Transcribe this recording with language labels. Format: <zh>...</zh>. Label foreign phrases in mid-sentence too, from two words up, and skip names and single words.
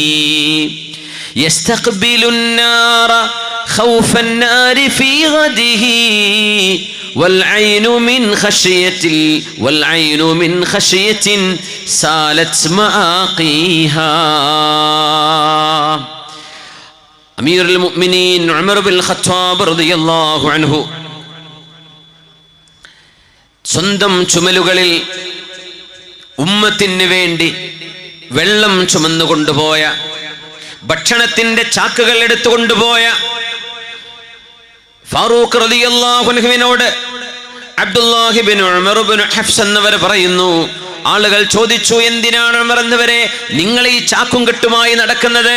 <ar>يستقبل النار خوف النار في غده والعين من خشية سالت مآقيها. أمير المؤمنين عمر بن الخطاب رضي الله عنه</ar> <ml>സ്വന്തം ചുമലുകളിൽ ഉമ്മത്തിന് വേണ്ടി വെള്ളം ചുമന്നു കൊണ്ടുപോയ, ഭക്ഷണത്തിന്റെ ചാക്കുകൾ എടുത്തുകൊണ്ടുപോയ ഫാറൂഖ് റളിയല്ലാഹു അൻഹുവിനോട് അബ്ദുല്ലാഹി ഇബ്നു ഉമർ ഇബ്നു ഹഫ്സ് എന്നവർ പറയുന്നു, ആളുകൾ ചോദിച്ചു, എന്തിനാണ് ഉമർ എന്നവരെ നിങ്ങൾ ഈ ചാക്കും കെട്ടുമായി നടക്കുന്നത്?</ml>